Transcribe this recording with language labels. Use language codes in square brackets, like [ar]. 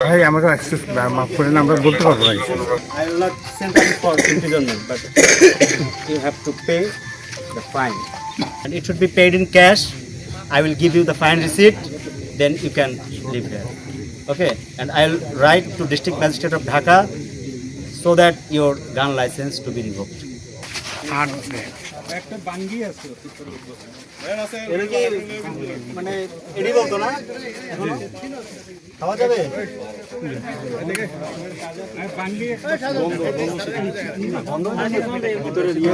[bn] ভাই আমাকে অ্যাক্সেস মাফ করে না, আমরা বলতে পারবো না কিছু। [en] I will not send them for imprisonment, but you have to pay the fine. And it should be paid in cash. I will give you the fine receipt, then you can leave here. Okay? And I will write to District Magistrate of Dhaka so that your gun license to be revoked. [bn] আর একটা বাঙ্গি আছে এটা কি মানে এডি বলতো না এখনো খাওয়া যাবে বাঙ্গি ভিতরে